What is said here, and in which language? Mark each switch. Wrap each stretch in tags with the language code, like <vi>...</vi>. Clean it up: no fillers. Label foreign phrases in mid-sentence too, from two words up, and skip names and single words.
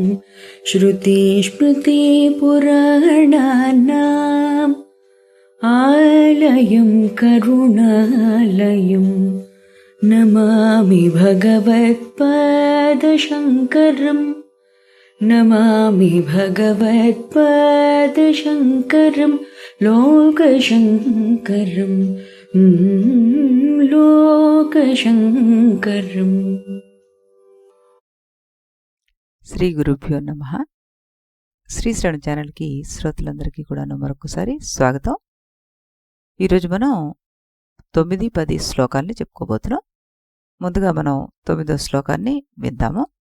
<sa>श्रुतिस्मृतिपुराणानाम् आलयं करुणालयं नमामि भगवत्पादशङ्करम् नमामि भगवत्पादशङ्करं लोकशङ्करं लोकशङ्करम्। శ్రీ గురుభ్యో నమః.</sa> <te>శ్రీశ్రవణ ఛానల్కి శ్రోతలందరికీ కూడా మరొకసారి స్వాగతం. ఈరోజు మనం 9-10 శ్లోకాల్ని చెప్పుకోబోతున్నాం. ముందుగా మనం 9వ శ్లోకాన్ని విందాము.</te>